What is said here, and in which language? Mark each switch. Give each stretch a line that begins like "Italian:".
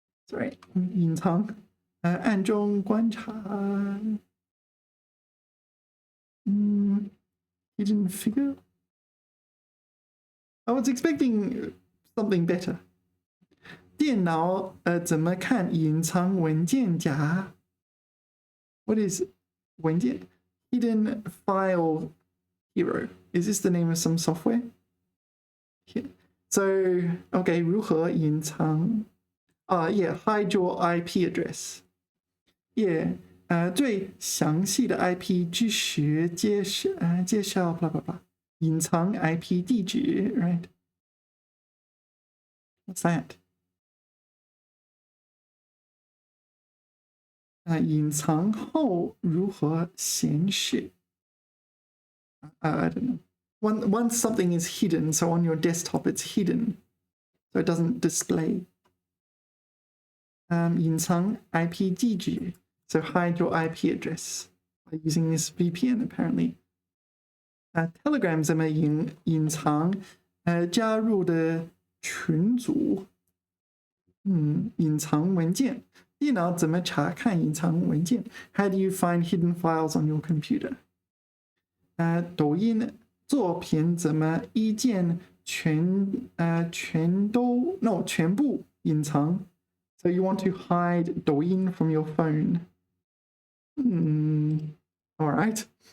Chinese: Sorry, 隐藏.暗中观察.
English: Hidden figure. I was expecting something better.
Chinese: 电脑怎么看隐藏文件夹?
English: What is 文件?Hidden file hero. Is this the name of some software? Yeah. So, okay,
Chinese: 如何隐藏?
English: Yeah, hide your IP address. Yeah,
Chinese: 最详细的 IP 知识介绍
English: blah blah blah.
Chinese: 隐藏 IP 地址 right?
English: What's that?
Chinese: 隐藏后如何显示?
English: I don't know. Once something is hidden, so on your desktop it's hidden, so it doesn't display.
Chinese: 隐藏 IP 地址,
English: so hide your IP address by using this VPN apparently.
Chinese: Telegram 怎么隐藏加入的群组? 隐藏文件.电脑怎么查看隐藏文件?
English: How do you find hidden files on your computer?
Chinese: 抖音作品怎么一键全部隐藏?
English: So you want to hide 抖音 from your phone. All right.